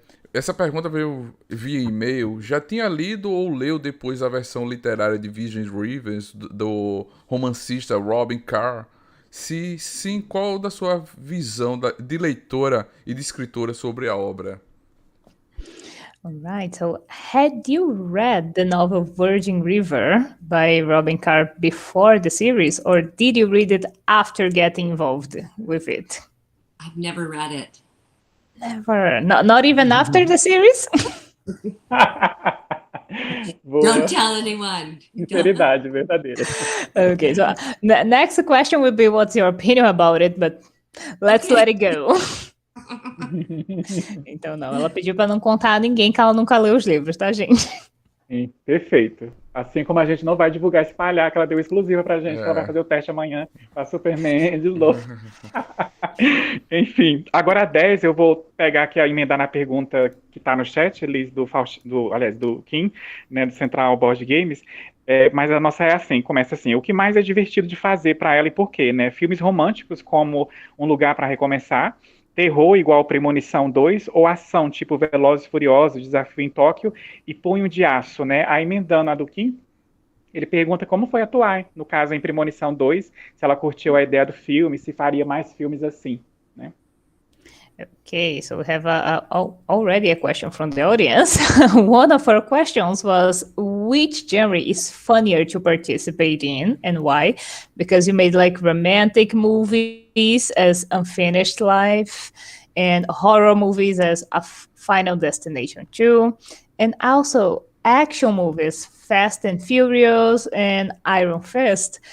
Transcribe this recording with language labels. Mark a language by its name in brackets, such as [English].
[Portuguese] Essa pergunta veio via e-mail. Já tinha lido ou leu depois a versão literária de Visions Rivers, do romancista Robin Carr? Se sim, qual da sua visão de leitora e de escritora sobre a obra? [English] Alright, so had you read the novel Virgin River by Robin Carr before the series, or did you read it after getting involved with it? I've never read it. Never. Not even after the series? Don't tell anyone. [Portuguese] Sinceridade verdadeira. [English] Okay, so the next question will be what's your opinion about it, but let's let it go. [Portuguese] Então não, ela pediu para não contar a ninguém que ela nunca leu os livros, tá, gente? Sim, perfeito. Assim como a gente não vai divulgar, espalhar, que ela deu exclusiva pra gente, que ela vai fazer o teste amanhã pra Superman de novo. Enfim, agora a 10, eu vou pegar aqui, emendar na pergunta que tá no chat, Liz, do Kim, né, do Central Board Games, mas a nossa é assim, começa assim: o que mais é divertido de fazer pra ela e por quê, né? Filmes românticos como Um Lugar pra Recomeçar, terror igual Premonição 2, ou ação tipo Velozes e Furiosos, Desafio em Tóquio e Punho de Aço, né? Aí, emendando a do Kim, ele pergunta como foi atuar, no caso em Premonição 2, se ela curtiu a ideia do filme, se faria mais filmes assim, né? [English] Okay, so we have already a question from the audience. One of our questions was, which genre is funnier to participate in and why? Because you made like romantic movies as Unfinished Life and horror movies as A Final Destination 2, and also action movies, Fast and Furious and Iron Fist.